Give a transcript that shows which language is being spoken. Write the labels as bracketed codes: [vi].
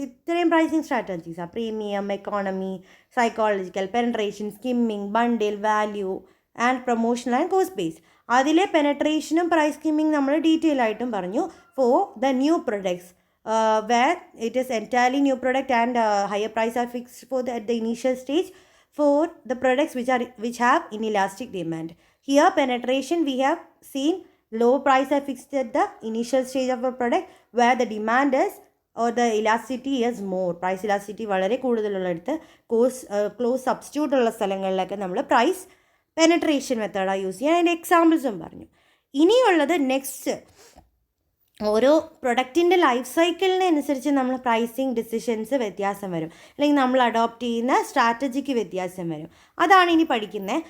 [ml] ഇത്രയും pricing സ്ട്രാറ്റജീസാണ്: premium, economy, psychological, penetration, skimming, bundle, value and promotional and cost base. അതിലെ പെനട്രേഷനും price skimming നമ്മൾ detail ആയിട്ടും പറഞ്ഞു [en] For the new products where it is entirely new product and higher price are fixed at the initial stage for the products which have inelastic demand. Here penetration we have seen low price are fixed at the initial stage of a product where the demand is or the elasticity is more. [ml] Price elasticity വളരെ കൂടുതലുള്ളിടത്ത് close substitute ഉള്ള സ്ഥലങ്ങളിലൊക്കെ നമ്മൾ price penetration മെത്തേഡാണ് use ചെയ്യുക. അതിൻ്റെ എക്സാമ്പിൾസും പറഞ്ഞു. ഇനിയുള്ളത് next, ഓരോ പ്രൊഡക്റ്റിൻ്റെ ലൈഫ് സൈക്കിളിനനുസരിച്ച് നമ്മൾ പ്രൈസിങ് ഡിസിഷൻസ് വ്യത്യാസം വരും, അല്ലെങ്കിൽ നമ്മൾ അഡോപ്റ്റ് ചെയ്യുന്ന സ്ട്രാറ്റജിക്ക് വ്യത്യാസം വരും. അതാണ് ഇനി പഠിക്കുന്നത്.